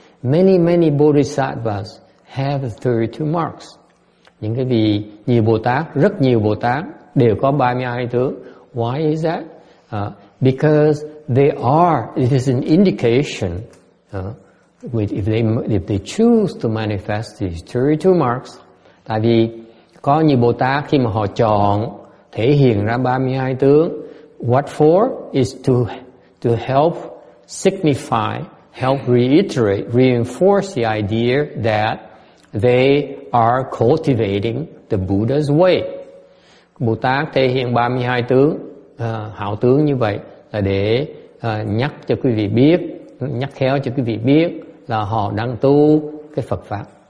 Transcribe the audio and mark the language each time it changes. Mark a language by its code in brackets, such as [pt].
[en] Many Bodhisattvas have 32 marks. [vi] Những cái vị nhiều Bồ Tát, rất nhiều Bồ Tát đều có 32 tướng. [en] Why is that? Because it is an indication if they choose to manifest these 32 marks. [vi] Tại vì có nhiều Bồ Tát khi mà họ chọn thể hiện ra 32 tướng, [en] what for? Is to help signify, help reiterate, reinforce the idea that they are cultivating the Buddha's way. [vi] Bồ Tát thể hiện 32 tướng, hảo tướng như vậy là để nhắc cho quý vị biết, nhắc khéo cho quý vị biết là họ đang tu cái Phật Pháp.